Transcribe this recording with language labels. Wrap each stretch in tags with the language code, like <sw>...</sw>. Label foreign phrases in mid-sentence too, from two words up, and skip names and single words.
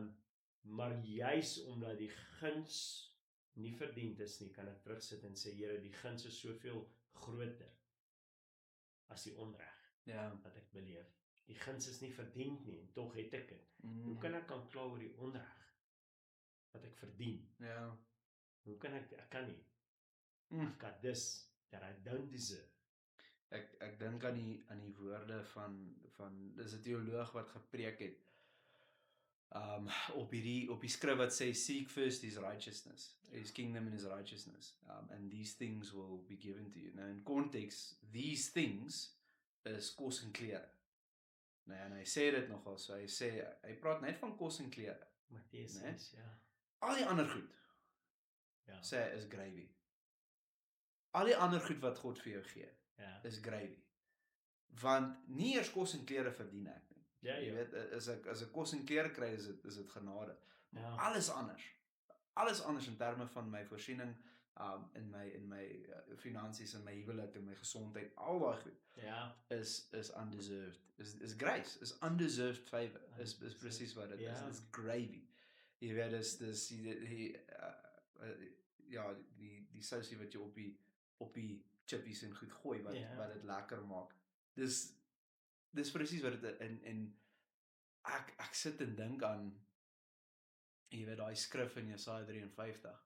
<af>Maar juis omdat die guns nie verdiend is nie, kan ek terugsit en sê, Here, die guns is soveel groter as die onreg wat ek beleef. Die guns is nie verdiend nie, en tog het ek dit. Hoe kan ek kla oor die onreg wat ek verdien? Ja. Hoe kan ek kan nie.</af> <en>I've got this that I don't deserve.</en> <af>Ek dink aan die woorde van dis 'n teoloog wat gepreek het op die skrif wat sê</af> <en>seek first his righteousness, his kingdom and his righteousness, and these things will be given to you.</en> <af>Nou in konteks,</af> <en>these things is</en> <af>kos en klere. Nou en hy sê dit nogal so, hy praat net van kos en klere. Matteus Nee? 6, ja. Al die ander goed Ja. sê is gravy. Al die ander goed wat God vir jou gee Ja. is gravy. Want nie eers kos en klere verdien ek nie. Ja, Jy ja. weet, as ek kos en klere kry, is dit genade. Maar Ja. alles anders in terme van my voorsiening, in my finansies, in my huwelik, in my gesondheid, al daai goed Ja. is undeserved.</af> <en>Is grace, is undeserved favor.</en> <af>Is presies wat dit is. Ja. Dis gravy. Jy weet, dis die sousie wat jy op die chippies en goed gooi wat dit lekker maak. Dis presies wat dit en ek sit en dink aan, jy weet, daai skrif in Jesaja 53.</af>